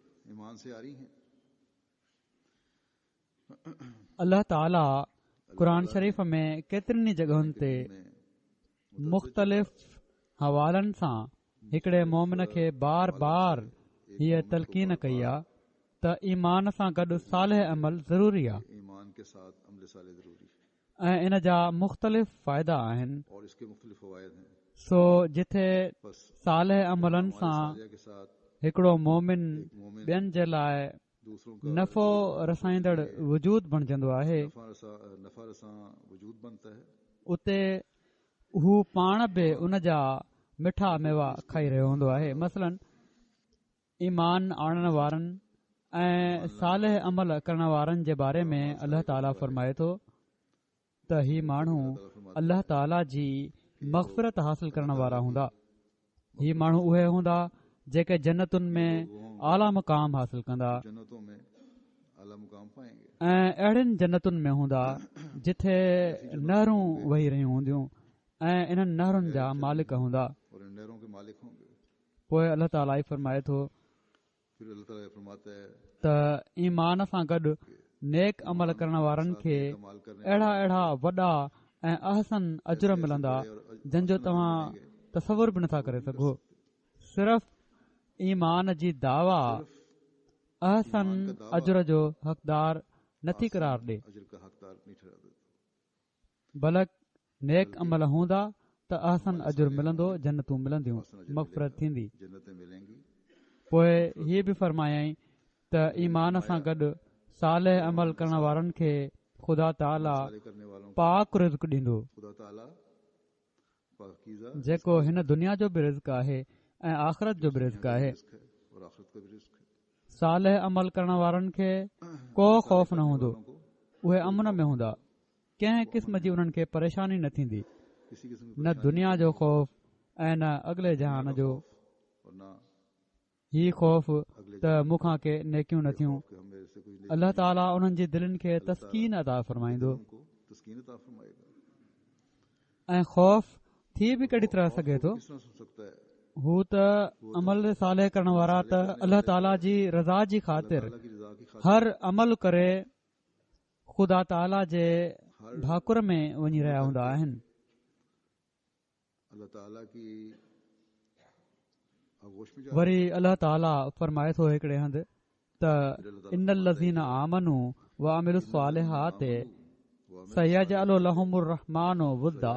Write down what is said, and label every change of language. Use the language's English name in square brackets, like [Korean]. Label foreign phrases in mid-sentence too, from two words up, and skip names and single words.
[Sindhi] अल्लाह ताला क़ुर शरीफ़ में केतिरनि जॻहुनि ते मुख़्तलिफ़ हवालनि सां हिकिड़े मोमिन खे बार बार हीअ तलक़ीन कई आहे त ईमान सां गॾु सालिह अमल ज़रूरी आहे। [Hindi] के साथ अमल साले ज़रूरी है [Sindhi] ऐं इन जा मुख़्तलिफ़ फ़ाइदा आहिनि. [Hindi] और इसके मुख्तलिफ फ़वाइद हैं. [Sindhi] सो जिथे [Hindi] बस [Sindhi] सालिह अमलनि [Hindi] हमारे [Sindhi] सां [Hindi] सालिया के साथ [Sindhi] हिकिड़ो मोमिन मोमिन ॿियनि जे लाइ [Hindi] दूसरों का [Sindhi] नफ़ो रसाईंदड़ वजूद बणजंदो आहे, [Hindi] नफ़ा रसां वजूद बनता है. [Sindhi] उते हू पाण बि उन जा मिठा मेवा खाई रहियो हूंदो आहे. मसलन ईमान आणण वारनि ऐं सालिह अमल करण वारनि जे बारे में अल्लाह ताला फरमाए थो त ही माण्हू अल्लाह ताला जी मग़फ़िरत हासिल करण वारा हूंदा. ही माण्हू उहे हूंदा जेके जन्नतुनि में आला मुक़ाम हासिल कंदा [Hindi] जन्नतों में आला मुकाम पाएंगे [Sindhi] ऐं अहिड़ियुनि जन्नतुनि में हूंदा जिथे नहरूं वही रहियूं हूंदियूं ऐं इन्हनि नहरुनि जा मालिक हूंदा. [Hindi] और इन नहरों के मालिक होंगे. [Sindhi] पोइ अल्लाह ताला ई फरमाए थो [Hindi] फिर अल्लाह ताला फरमाता है [Sindhi] त ईमान सां गॾु नेक अमल करण वारनि खे [Hindi] कमाल करने [Sindhi] अहिड़ा अहिड़ा वॾा ऐं अहसन अजुर मिलंदा जंहिंजो तव्हां तसवुर बि नथा करे सघो. सिर्फ़ ईमान जी दावा अहसन अजुर जो हक़दार नथी करार ॾे, [Hindi] अजर का हकदार नहीं ठहरा देता. [Sindhi] बल्कि नेक अमल हूंदा त अहसन अजुर मिलंदो, जन्नतूं मिलंदियूं, मग़फ़िरत थींदी. [Hindi] जन्नतें मिलेंगी. [Sindhi] पोइ हीअ बि फरमायई त ईमान सां गॾु सालिह अमल करण वारनि खे ख़ुदा ताला [Hindi] साले करने वालों को [Sindhi] पाक रिज़्क़ ॾींदो, [Hindi] खुदा ताला पाकीज़ा [Sindhi] जेको हिन दुनिया जो बि रिज़्क़ आहे ऐं आख़िरत जो बि रिज़्क़ आहे. [Hindi] रिज़्क़ है और आखिरत का भी रिज़्क़ है. [Sindhi] सालिह अमल करण वारनि खे को ख़ौफ़ न हूंदो, उहे अमन में हूंदा, कंहिं क़िस्म जी उन्हनि खे परेशानी न थींदी, [Hindi] किसी किस्म की [Sindhi] न दुनिया जो ख़ौफ़ ऐं न अॻिले जहान जो. [Hindi] और ना [Sindhi] ही ख़ौफ़ त मूंखां के नेकियूं न थियूं. [Hindi] कि हम मेरे से कुछ नहीं [Sindhi] अल्लाह ताला उन्हनि जी दिलनि खे तस्कीन अता फरमाईंदो. [Hindi] हमको तस्कीन अता फरमाएगा. [Sindhi] ऐं ख़ौफ़ थी बि कहिड़ी तरह सघे थो. [Hindi] किस तरह सुन सकता है [Sindhi] हू त अमल सालिह करण वारा त अल्लाह ताला जी रज़ा जी ख़ातिर [Hindi] अल्लाह की रज़ा की खातिर [Sindhi] हर अमल करे ख़ुदा ताला जे भाकुर में वञी रहिया हूंदा आहिनि. [Hindi] अल्लाह ताला की आगोश में जा [Sindhi] वरी अल्लाह ताला फरमाए थो हिकिड़े हंधि त [Arabic] إن الذين آمنوا و عملوا الصالحات سيجعل لهم الرحمن ودا.